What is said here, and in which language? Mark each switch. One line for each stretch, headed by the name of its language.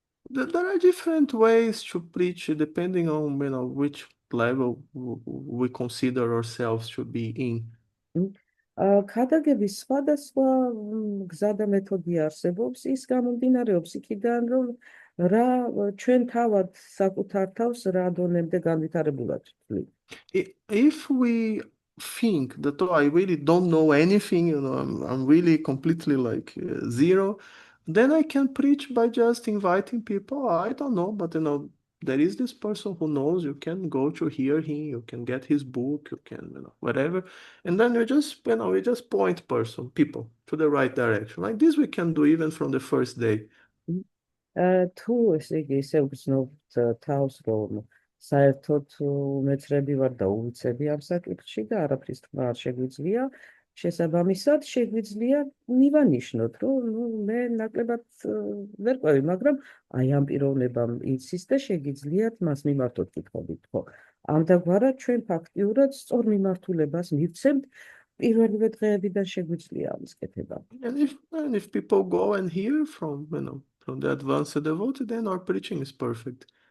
English: There are different ways to preach depending on which level we consider ourselves to be in.
Georgian: ქადაგების სხვადასხვა გზა და მეთოდი არსებობს, ის გამომდინარეობს იქიდან, რომ რა ჩვენ თავად საკუთარ თავს რა დონემდე განვითარებულად ვთვლით.
English: If we think that I really don't know anything, I'm really completely like zero, then I can preach by just inviting people. I don't know, but there is this person who knows. You can go to hear him. You can get his book. You can, whatever, and then we just point people to the right direction. Like this, we can do even from the first day.
Georgian: თუ ესე იგი ისე ვგრძნობთ თავს, რომ საერთოდ მეცრები ვარ და უვიცები ამ საკითხში და არაფრის თქმა არ შეგვიძლია, შესაბამისად შეგვიძლია მივანიშნოთ, რომ მე ნაკლებად ვერ ყვევი, მაგრამ აი ამ პიროვნებამ იცის და შეგიძლიათ მას მიმართოთ კითხვებით, ხო? ამდაგვარად ჩვენ ფაქტიურად სწორ მიმართულებას მივცემთ პირველივე დღეებიდან შეგვიძლია ამის კეთება.
English: And if people go and hear from the advanced devotees, then our preaching is perfect.